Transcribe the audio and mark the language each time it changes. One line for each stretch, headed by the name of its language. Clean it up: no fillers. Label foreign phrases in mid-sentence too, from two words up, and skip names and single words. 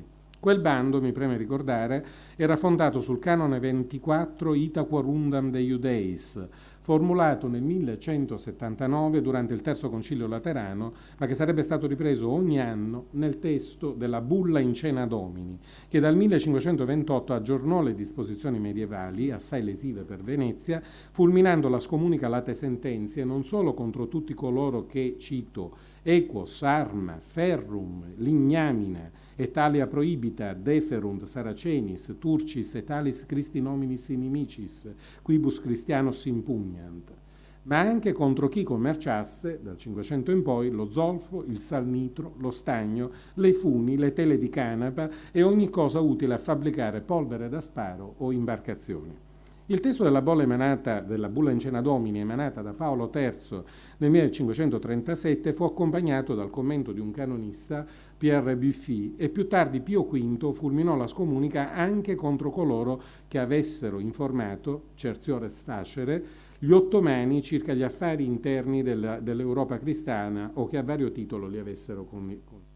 Italian: Quel bando, mi preme ricordare, era fondato sul canone 24 Ita Quorundam de Iudeis, formulato nel 1179 durante il Terzo Concilio Laterano, ma che sarebbe stato ripreso ogni anno nel testo della Bulla in Cena Domini, che dal 1528 aggiornò le disposizioni medievali, assai lesive per Venezia, fulminando la scomunica
Latin: late sentenze
Italian: non solo contro tutti coloro che,
Latin: cito, equos, arma, ferrum, lignamina, et talia prohibita, deferunt Saracenis, Turcis et talis Christi nominis inimicis, quibus Christianos impugnant,
Italian: ma anche contro chi commerciasse, dal 500 in poi, lo zolfo, il salnitro, lo stagno, le funi, le tele di canapa e ogni cosa utile a fabbricare polvere da sparo o imbarcazioni. Il testo della Bulla in Cena Domini emanata da Paolo III nel 1537 fu accompagnato dal commento di un canonista, Pierre Buffy, e più tardi Pio V fulminò la scomunica anche contro coloro che avessero informato,
Latin: certiores facere,
Italian: gli ottomani circa gli affari interni dell'Europa cristiana o che a vario titolo li avessero consigliati.